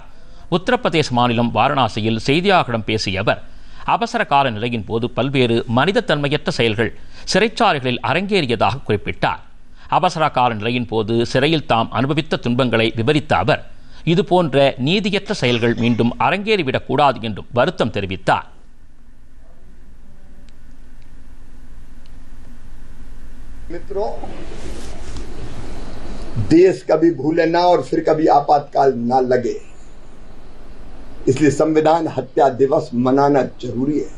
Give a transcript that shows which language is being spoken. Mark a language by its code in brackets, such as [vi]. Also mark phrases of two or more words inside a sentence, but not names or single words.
[ta] உத்தரப்பிரதேச மாநிலம் வாரணாசியில் செய்தியாளர்களிடம் பேசிய அவர், அவசர கால நிலையின் போது பல்வேறு மனிதத்தன்மையற்ற செயல்கள் சிறைச்சாலைகளில் அரங்கேறியதாக குறிப்பிட்டார். அவசர கால நிலையின் போது சிறையில் தாம் அனுபவித்த துன்பங்களை விவரித்த அவர், இதுபோன்ற நீதியற்ற செயல்கள் மீண்டும் அரங்கேறிவிடக்கூடாது என்றும் வருத்தம் தெரிவித்தார். [hi] मित्रों, देश कभी भूले ना और फिर कभी आपातकाल ना लगे, इसलिए संविधान हत्या दिवस मनाना जरूरी है।